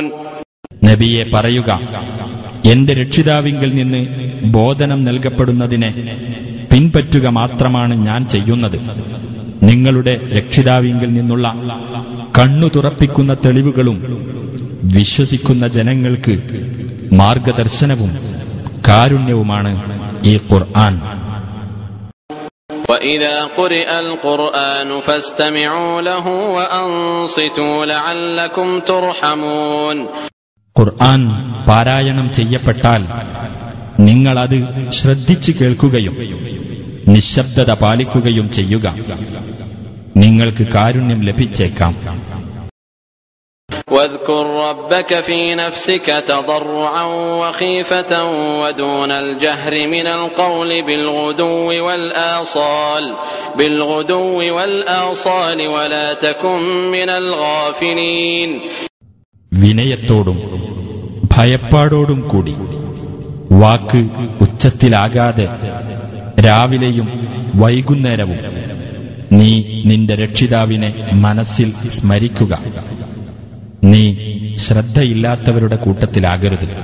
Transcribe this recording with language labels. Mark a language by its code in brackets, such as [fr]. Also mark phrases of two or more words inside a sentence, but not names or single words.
[ml] നബിയെ പറയുക, എന്റെ രക്ഷിതാവിങ്കിൽ നിന്ന് ബോധനം നൽകപ്പെടുന്നതിനെ പിൻപറ്റുക മാത്രമാണ് ഞാൻ ചെയ്യുന്നത്. നിങ്ങളുടെ രക്ഷിതാവിങ്കിൽ നിന്നുള്ള കണ്ണു തുറപ്പിക്കുന്ന തെളിവുകളും വിശ്വസിക്കുന്ന ജനങ്ങൾക്ക് മാർഗദർശനവും കാരുണ്യവുമാണ് ഈ ഖുർആൻ. [ar] وَإِذَا قُرِئَ الْقُرْآنُ فَاسْتَمِعُوا لَهُ وَأَنصِتُوا لَعَلَّكُمْ تُرْحَمُونَ. [ml] ഖുർആൻ പാരായണം ചെയ്യപ്പെട്ടാൽ നിങ്ങളത് ശ്രദ്ധിച്ചു കേൾക്കുകയും നിശബ്ദത പാലിക്കുകയും ചെയ്യുക. നിങ്ങൾക്ക് കാരുണ്യം ലഭിച്ചേക്കാം. [ar] واذكر ربك في نفسك تضرعا وخيفة ودون الجهر من القول بالغدو والآصال ولا تكن من الغافلين. [ml] വിനയത്തോടും ഭയപ്പാടോടും കൂടി വാക്ക് ഉച്ചത്തിലാകാതെ രാവിലെയും വൈകുന്നേരവും നീ നിന്റെ രക്ഷിതാവിനെ മനസ്സിൽ സ്മരിക്കുക. നീ ശ്രദ്ധയില്ലാത്തവരുടെ കൂട്ടത്തിലാകരുത്.